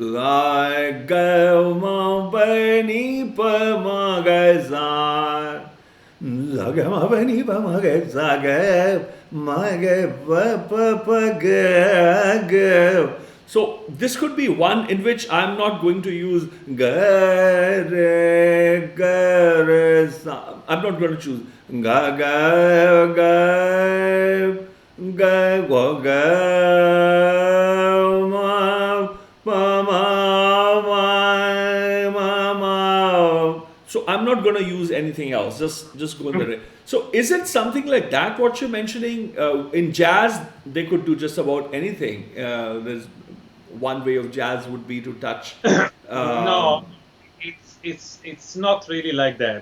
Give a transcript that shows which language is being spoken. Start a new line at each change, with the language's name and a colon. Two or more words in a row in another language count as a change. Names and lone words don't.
English: So this could be one in which I'm not going to use ga re ga re sa. I'm not going to choose ga ga ga ga ga ga ma ma ma ma. So I'm not going to use anything else. Just go in the. So is it something like that? What you're mentioning in jazz, they could do just about anything. There's one way of jazz would be to touch. No, it's not really like that.